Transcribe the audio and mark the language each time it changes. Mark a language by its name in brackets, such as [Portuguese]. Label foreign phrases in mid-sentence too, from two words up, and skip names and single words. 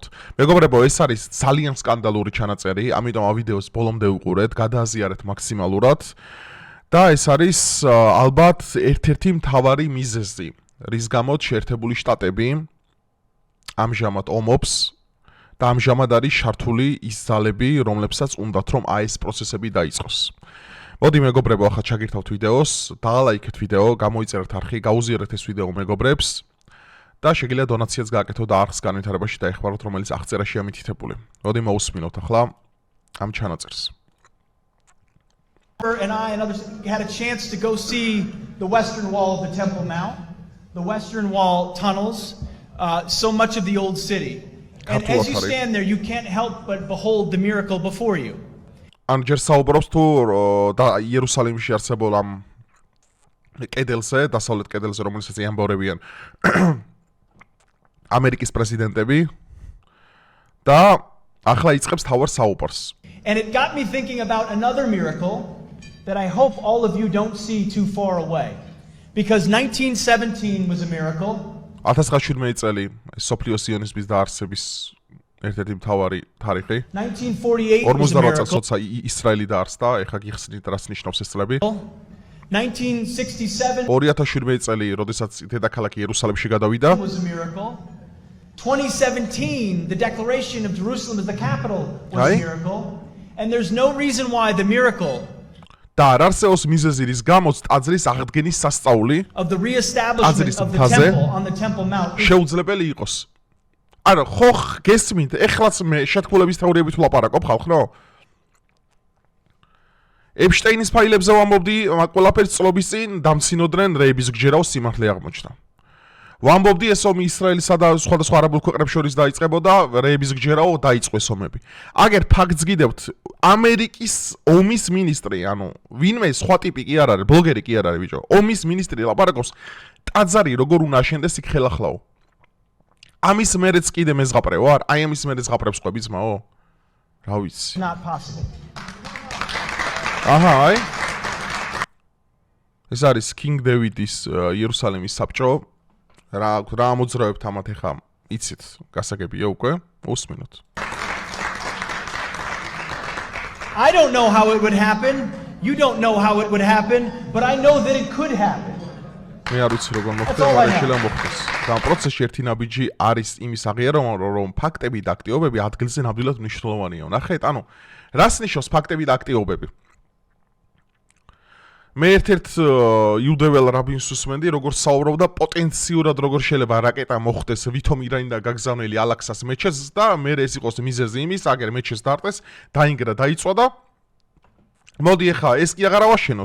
[Georgian] მეგობრებო, ეს არის ძალიან სკანდალური ჩანაწერი, ამიტომ ამ ვიდეოს ბოლომდე უყურეთ, გადააზიარეთ მაქსიმალურად და ეს არის ალბათ ერთ-ერთი მთავარი მიზეზი, რის გამოც შეერთებული შტატები ამჟამად ომობს და ამჟამად არის შართული ის ძალები, რომლებსაც უნდათ რომ აი ეს პროცესები დაიწყოს. მოდი მეგობრებო, ახლა ჩაგირთავთ ვიდეოს, დალაიქეთ ვიდეო, გამოიწერეთ არხი, გაუზიარეთ ეს ვიდეო მეგობრებს და შეგიძლიათ დონაციაც გააკეთოთ და არხს განვითარებაში დაეხმაროთ, რომელიც აღწერაშია მითითებული. მოდი მოусმინოთ ახლა ამ ჩანაწერს. [English] And I and others had a chance to go see the western wall of the Temple Mount, the western wall tunnels, so much of the old city. And as you stand there, you can't help but behold the miracle before you. [Georgian] ან ჯერ საუბრობს თუ იერუსალიმში არსებულ ამ კედელზე, დასავლეთ კედელზე, რომელსაც ეამბორებიან ამერიკის პრეზიდენტები და ახლა იწყებს თავარ საუბარს. [English] And it got me thinking about another miracle that I hope all of you don't see too far away. Because 1917 was a miracle. [Georgian] 1917 წელი სოფლიო სიონიზმის დაარსების ერთ-ერთი მთავარი თარიღი. [English] 1948 was a 48 miracle. [Georgian] წელს ისრაელი დაარსდა, ეხლა გიხსნით რას ნიშნავს ეს წლები. 1967 2017 წელი, როდესაც დედაქალაქი იერუსალიმში გადავიდა. [English] was a miracle. 2017, the declaration of Jerusalem as the capital was a miracle. And there's no reason why the miracle [Georgian] და არ არსებობს მიზეზი, რის გამოც ტაძრის აღდგენის სასწაული [English] of the reestablishment of the temple on the Temple Mount [Georgian] შეუძლებელი იყოს. არა, ხო გესმით, ეხლაც მე შეთქმულების თეორიებით ვლაპარაკობ ხალხო? ეპშტეინის ფაილებზე ვამბობდი, ყველაფერს წლობის წინ დამცინოდნენ რეების გჯერაო სიმართლე აღმოჩნდა. ვამბობდი ეს ომი ისრაელისა და სხვადასხვა არაბულ ქვეყნებს შორის დაიწყებოდა, რეების გჯერაო დაიწყეს ომები. აგერ ფაქტს გიდევთ, ამერიკის ომის მინისტრი, ანუ ვინმე სხვა ტიპი კი არ არის, ბლოგერი კი არ არის ბიჭო. ომის მინისტრი ლაპარაკობს, ტაძარი როგორ უნდა აშენდეს იქ ხელახლაო. ამის მერეც კიდე მეზღაპრე ვარ? აი ამის მერეც ღაპრებს ყვები ძმაო? რა ვიცი. [English] not possible. [Georgian] აჰა, აი. ეს არის King David-ის იერუსალიმის საბჭო. რა მოძრაობთ ამათ ეხა? იცით, გასაგებია უკვე? უსმინოთ. [English] I don't know how it would happen. You don't know how it would happen, but I know that it could happen. [Georgian] მე არ ვიცი როგორ მოხდება, მაგრამ შეიძლება მოხდეს. და ამ პროცესში ერთი ნაბიჯი არის იმის აღიარება, რომ ფაქტები და აქტივობები ადგილზე ნამდვილად მნიშვნელოვანია. ნახეთ, ანუ რას ნიშნავს ფაქტები და აქტივობები? მე ერთ-ერთ იუდეველ რაბინს უსმენდი, როგორ საუბრობდა პოტენციურად როგორ შეიძლება რაკეტა მოხდეს ვითომ ირანიდან გაგზავნილი ალაქსას მეჩეთს და მე ეს იყოს მიზეზი იმის, აგერ მეჩეთს დარტყეს, დაინგრა, დაიწვა და მოდი ახლა ეს კი აღარ ავაშენოთ.